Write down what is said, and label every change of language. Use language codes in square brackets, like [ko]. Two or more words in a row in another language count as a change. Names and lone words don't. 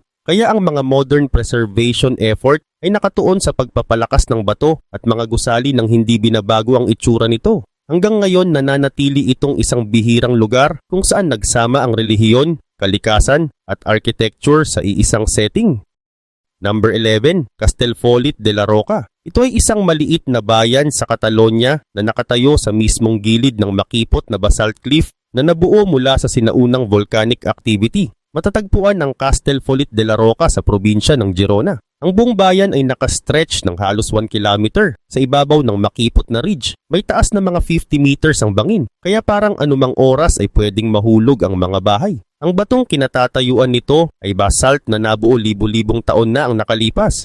[tl] Kaya ang mga [en] modern preservation effort [tl] ay nakatuon sa pagpapalakas ng bato at mga gusali nang hindi binabago ang itsura nito. Hanggang ngayon nananatili itong isang bihirang lugar kung saan nagsama ang relihiyon, kalikasan at architecture sa iisang setting. [en] Number 11, Castellfollit de la Roca. [tl] Ito ay isang maliit na bayan sa Catalonia na nakatayo sa mismong gilid ng makipot na [en] basalt cliff [tl] na nabuo mula sa sinaunang [en] volcanic activity. [tl] Matatagpuan ang Castellfollit de la Roca sa probinsya ng Girona. Ang buong bayan ay nakastretch ng halos 1 kilometer sa ibabaw ng makipot na ridge. May taas na mga 50 meters ang bangin, kaya parang anumang oras ay pwedeng mahulog ang mga bahay. Ang batong kinatatayuan nito ay basalt na nabuo libu-libong taon na ang nakalipas.